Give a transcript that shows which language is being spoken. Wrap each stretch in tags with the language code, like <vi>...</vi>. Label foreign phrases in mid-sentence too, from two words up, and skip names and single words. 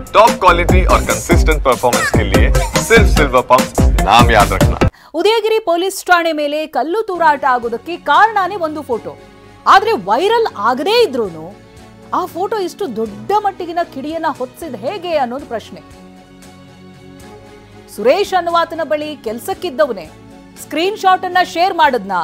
<en>top quality</en> <hi>और</hi> <en>consistent performance</en> <hi>के लिए सिर्फ सिल्वर पंप नाम याद रखना।</hi> <kn>ಉದಯಗಿರಿ ಪೊಲೀಸ್ ಠಾಣೆ ಮೇಲೆ ಕಲ್ಲು ತೂರಾಟ ಆಗೋದಕ್ಕೆ ಕಾರಣನೇ ಒಂದು ಫೋಟೋ. ಆದ್ರೆ ವೈರಲ್ ಆಗದೇ ಇದ್ರೂನು ಆ ಫೋಟೋ ಇಷ್ಟು ದೊಡ್ಡ ಮಟ್ಟಿಗಿನ ಕಿಡಿಯನ್ನ ಹೊತ್ತಿಸಿದ ಹೇಗೆ ಅನ್ನೋದು ಪ್ರಶ್ನೆ. ಸುರೇಶ್ ಅನ್ನುವಾತನ ಬಳಿ ಕೆಲಸಕ್ಕಿದ್ದವನೇ ಸ್ಕ್ರೀನ್ ಶಾಟ್ ಅನ್ನ ಶೇರ್ ಮಾಡದ್ನಾ?</kn>